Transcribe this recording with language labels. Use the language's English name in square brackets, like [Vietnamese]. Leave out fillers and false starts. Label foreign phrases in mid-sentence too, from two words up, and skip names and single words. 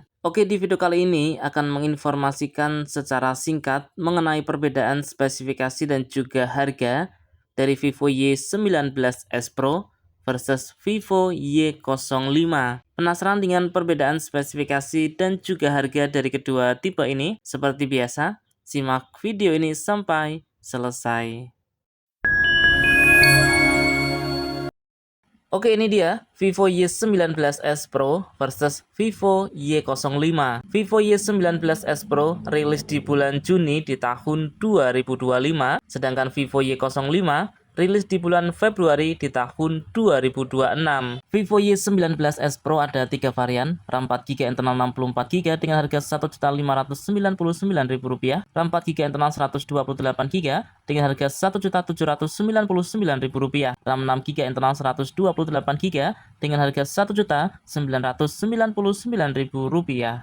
[Indonesian] Oke, di video kali ini akan menginformasikan secara singkat mengenai perbedaan spesifikasi dan juga harga dari Vivo Y19s Pro versus Vivo Y05. Penasaran dengan perbedaan spesifikasi dan juga harga dari kedua tipe ini? Seperti biasa, simak video ini sampai selesai. Oke, ini dia Vivo Y19s Pro versus Vivo Y05. Vivo Y19s Pro rilis di bulan Juni di tahun 2025, sedangkan Vivo Y05 rilis di bulan Februari di tahun 2026. Vivo Y19s Pro ada 3 varian, RAM 4GB internal 64GB dengan harga Rp1.599.000, RAM 4GB internal 128GB dengan harga Rp1.799.000, RAM 6GB internal 128GB dengan harga Rp1.999.000.